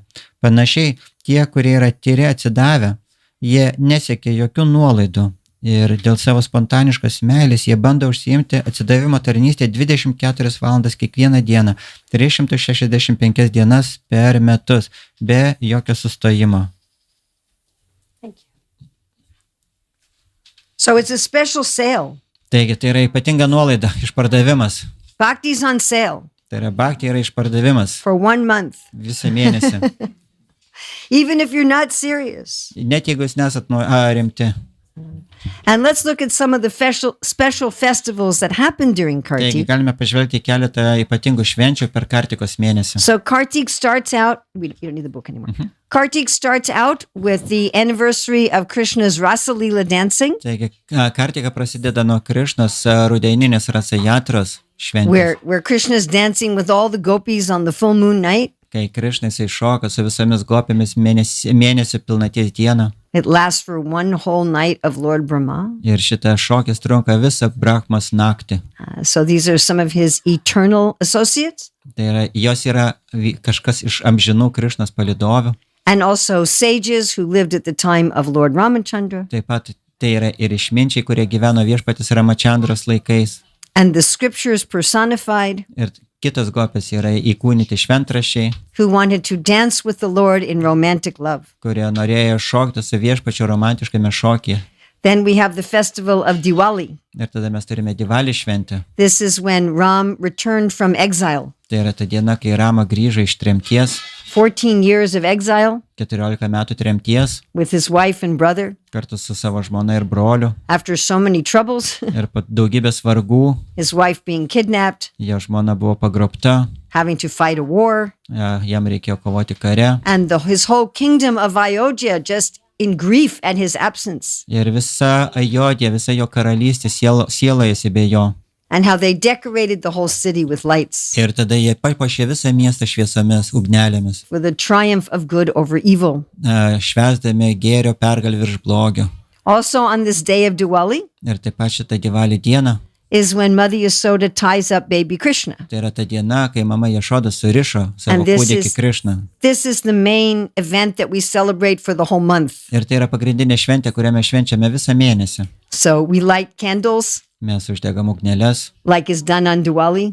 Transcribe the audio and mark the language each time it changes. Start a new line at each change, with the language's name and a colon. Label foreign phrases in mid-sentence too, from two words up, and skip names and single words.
Lithuanian: Panašiai, tie, kurie yra tyri atsidavę, jie nesiekia jokių nuolaidų. Ir dėl savo spontaniškos meilės jie bando užsiimti atsidavimo tarnystę 24 valandas kiekvieną dieną, 365 dienas per metus, be jokio sustojimo.
English: Thank you. So it's a special sale.
Lithuanian: Taigi, tai yra ypatinga nuolaida, išpardavimas.
English: Bhakti's on sale
Lithuanian: Tai yra bhakti yra išpardavimas
English: for 1 month.
Lithuanian: visą mėnesį.
English: Even if you're not serious.
Lithuanian: Net jeigu jūs nesat rimti.
English: And let's look at some of the special festivals that happen during
Lithuanian: Taigi, Kartik. galime pažvelgti keletą ypatingų švenčių per Kartikos mėnesį.
English: So Kartik starts out, we don't need the book anymore. Kartik starts out with the anniversary of Krishna's Rasa Leela dancing,
Lithuanian: Taigi, Kartika prasideda nuo Krišnos rudenininės rasajatros šventės,
English: where Krishna's dancing with all the gopis on the full moon night.
Lithuanian: kai Krišna jisai šoka su visomis gopėmis mėnesio pilnaties dieną.
English: It lasts for 1 whole night of Lord Brahma.
Lithuanian: Ir šitą šokis trunka visą Brahmas naktį.
English: So these are some of his eternal associates,
Lithuanian: Tai yra, jos yra kažkas iš amžinų Krišnos palidovių.
English: and also sages who lived at the time of Lord Ramachandra,
Lithuanian: Taip pat tai yra ir išminčiai, kurie gyveno viešpatis Ramachandros laikais.
English: and the scriptures personified,
Lithuanian: Ir kitos gopės yra įkūnyti šventraščiai,
English: who wanted to dance with the Lord in romantic love.
Lithuanian: kurie norėjo šokti su viešpačiu romantiškame šokyje.
English: Then we have the festival of Diwali.
Lithuanian: Ir tada mes turime Divalį šventę.
English: This is when Ram returned from exile.
Lithuanian: Tai yra ta diena, kai Rama grįžo iš tremties,
English: 14 years of exile
Lithuanian: 14 metų tremties,
English: with his wife and brother.
Lithuanian: kartu su savo žmona ir broliu.
English: After so many troubles,
Lithuanian: Ir po daugybės vargų,
English: his wife being kidnapped,
Lithuanian: jo žmona buvo pagrobta,
English: having to fight a war,
Lithuanian: jam reikėjo kovoti kare.
English: and his whole kingdom of Ayodhya just in grief at his absence,
Lithuanian: Ir visa Ajodė, visa jo karalystė sielojasi be jo.
English: and how they decorated the whole city with lights
Lithuanian: Ir tada jie papuošė visą miestą šviesomis, ugnelėmis,
English: for the triumph of good over evil.
Lithuanian: švęsdami gėrio pergalę virš blogio.
English: Also on this day of Diwali
Lithuanian: Ir taip pat šitą Divalį dieną,
English: is when Mother Yasoda ties up baby Krishna.
Lithuanian: tai yra ta diena, kai mama Jašoda surišo savo
English: And this
Lithuanian: kūdikį
English: is-
Lithuanian: Krišną.
English: This is the main event that we celebrate for the whole month.
Lithuanian: Ir tai yra pagrindinė šventė, kurią mes švenčiame visą mėnesį.
English: So we light candles
Lithuanian: Mes uždegam ugnelės,
English: like is done on Diwali,